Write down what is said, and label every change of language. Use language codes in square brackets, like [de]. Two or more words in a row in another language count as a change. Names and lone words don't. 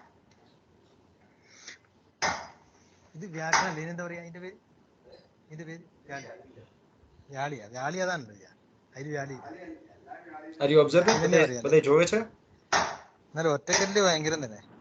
[ml] ഇത് വ്യാകരണം എന്താ പറയാ അതിന്റെ പേര്? ഇതിന്റെ പേര് വ്യാളി അതാണ് അതിൽ വ്യാളി. [en] Are you observing? [gu] બધે જોવે છે? [ml] എന്നാലും ഒറ്റക്കല്ല് ഭയങ്കരം തന്നെ.